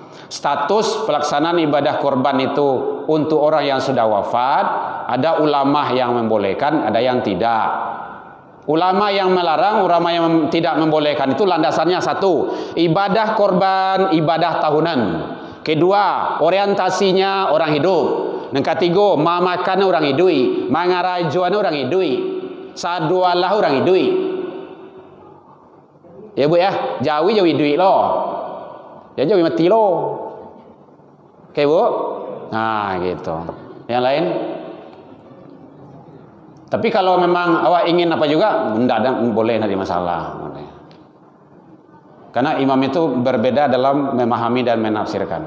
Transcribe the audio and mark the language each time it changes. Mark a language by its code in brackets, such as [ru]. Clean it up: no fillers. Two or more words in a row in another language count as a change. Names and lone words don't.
[id] Status pelaksanaan ibadah kurban itu untuk orang yang sudah wafat, ada ulama yang membolehkan, ada yang tidak. Ulama yang melarang, ulama yang tidak membolehkan itu landasannya satu, ibadah korban, ibadah tahunan. Kedua, orientasinya orang hidup. Yang ketiga, [min] mamakan orang hidui, mangarajuan orang hidui, sadualah orang hidui. Ya bu ya, jawi hidui loh. Ya jawi mati loh. Oke bu. [id] Nah gitu. Yang lain? Tapi kalau memang awak ingin apa juga, boleh, tidak ada masalah. Karena imam itu berbeda dalam memahami dan menafsirkan.